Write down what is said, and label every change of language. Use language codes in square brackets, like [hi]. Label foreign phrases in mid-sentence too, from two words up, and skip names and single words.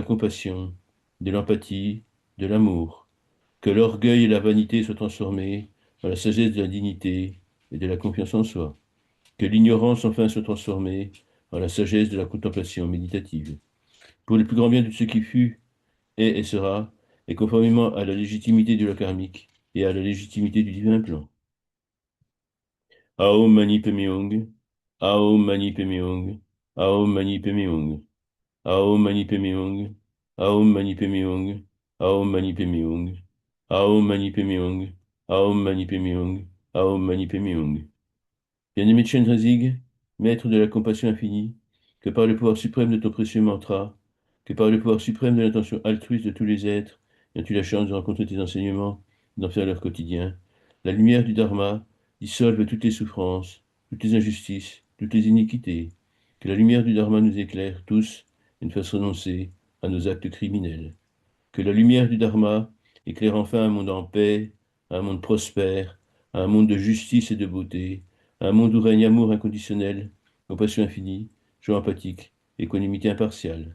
[fr] compassion, de l'empathie, de l'amour, que l'orgueil et la vanité soient transformés en la sagesse de la dignité et de la confiance en soi, que l'ignorance enfin soit transformée en la sagesse de la contemplation méditative, pour le plus grand bien de ce qui fut, est et sera, et conformément à la légitimité du loi karmique et à la légitimité du divin plan. [sa] Aum Mani Padme Hum, Aum Mani Padme Hum, Aum Mani Padme Hum, Aum Mani Padme Hum, Aum Mani Padme Hum, Aum Mani Padme Hum, Aum Mani Padme Hum, Aum Mani Padme Hum, Aum Mani Padme Hum. [fr] Bien-aimé Chenrezig, maître de la compassion infinie, que par le pouvoir suprême de ton précieux mantra, que par le pouvoir suprême de l'intention altruiste de tous les êtres, ayant eu la chance de rencontrer tes enseignements, d'en faire leur quotidien, la lumière du Dharma dissolve toutes les souffrances, toutes les injustices, toutes les iniquités, que la lumière du Dharma nous éclaire tous et nous fasse renoncer à nos actes criminels, que la lumière du Dharma éclaire enfin un monde en paix, un monde prospère, un monde de justice et de beauté, un monde où règne amour inconditionnel, compassion infinie, joie empathique, équanimité impartiale.